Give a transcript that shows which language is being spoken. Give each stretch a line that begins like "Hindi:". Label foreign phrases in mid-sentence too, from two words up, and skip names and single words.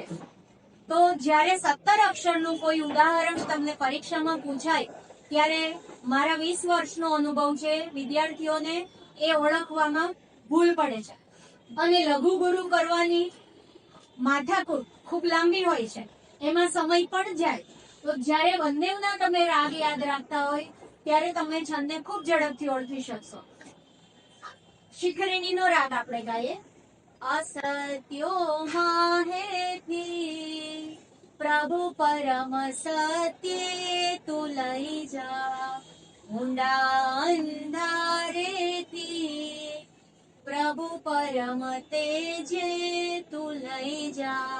Gujarati: તો જ્યારે 17 અક્ષરનું કોઈ ઉદાહરણ તમને પરીક્ષામાં પૂછાય ત્યારે મારા 20 વર્ષનો અનુભવ છે, વિદ્યાર્થીઓને એ ઓળખવામાં ભૂલ પડે છે અને લઘુ ગુરુ કરવાની માથાકૂટ ખૂબ લાંબી હોય છે, એમાં સમય પણ જાય. તો જ્યારે બંનેના તમે રાગ યાદ રાખતા હોય ત્યારે તમે છંદને ખૂબ ઝડપથી ઓળખી શકશો. શિખરિણીનો રાગ આપણે ગાઈએ. અસત્યો માંહેથી પ્રભુ પરમ સત્ય તું લઈ જા, ઊંડા અંધારેથી પ્રભુ પરમ તેજે તું લઈ જા.